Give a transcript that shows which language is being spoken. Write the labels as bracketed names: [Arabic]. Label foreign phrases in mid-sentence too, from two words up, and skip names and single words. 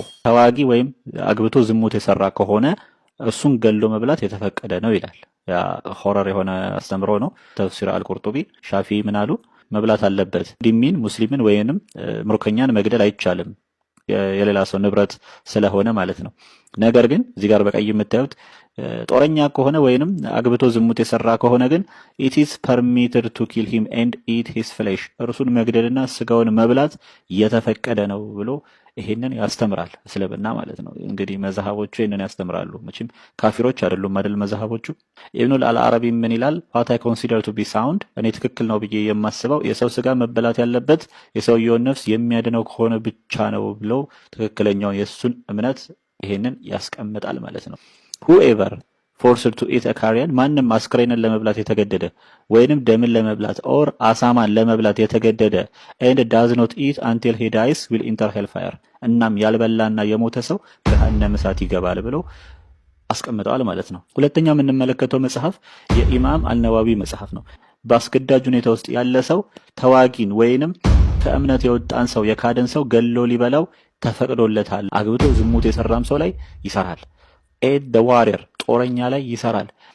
[Amharic] ተዋጊ ወይም አግብቶ ዝሙት የሰራ ከሆነ እሱን ገሎ መብላት የተፈቀደ ነው ይላል። ያ ሆረር የሆነ አስተምሮ ነው። ተፍሲር አልቁርጡቢ ሻፊ ምን አሉ? መብላት አለበት። ዲሚን ሙስሊምን ወይንም ምርኮኛን መግደል አይቻልም፣ የሌላ ሰው ንብረት ስለሆነ ማለት ነው። ነገር ግን እዚህ ጋር በቀይ የምታዩት ጦረኛ ከሆነ ወይንም አግብቶ ዝሙት የሰራ ከሆነ ግን [English] it is permitted to kill him and eat his flesh [Amharic] እርሱን መግደልና ስጋውን መብላት የተፈቀደ ነው ብሎ ይሄንን ያስተምራል እስልምና ማለት ነው። እንግዲህ መዛሃቦቹ ይሄንን ያስተምራሉ። መቼም ካፊሮች አይደሉም አይደል መዛሃቦቹ። ኢብኑል አልአረቢ ምን ይላል? [English] what I consider to be sound [Amharic] እኔ ትክክል ነው ብዬ የማስበው የሰው ስጋ መበላት ያለበት የሰውየውን ነፍስ የሚያድነው ከሆነ ብቻ ነው ብሎ ትክክለኛውን የሱን እምነት ይሄንን ያስቀምጣል ማለት ነው። [English] whoever forced to eat a carrion [Amharic] ማንም አስክሬንን ለመብላት የተገደደ ወይንም ደምን ለመብላት or አሳማን ለመብላት የተገደደ [English] and does not eat until he dies will enter hellfire [Amharic] እናም ያልበላና የሞተ ሰው ገሃነመ እሳት ይገባል ብሎ አስቀምጠዋል ማለት ነው። ሁለተኛ የምንመለከተው መጽሐፍ የኢማም አልነዋዊ መጽሐፍ ነው። በአስገዳጅ ሁኔታ ውስጥ ያለ ሰው ተዋጊን ወይንም ከእምነት የወጣን ሰው የካደን ሰው ገሎ ሊበላው ተፈቅዶለታል። አግብቶ ዝሙት የሰራም ሰው ላይ ይሰራል። [English] and the warrior [Amharic] ጦረኛ ላይ ይሰራል።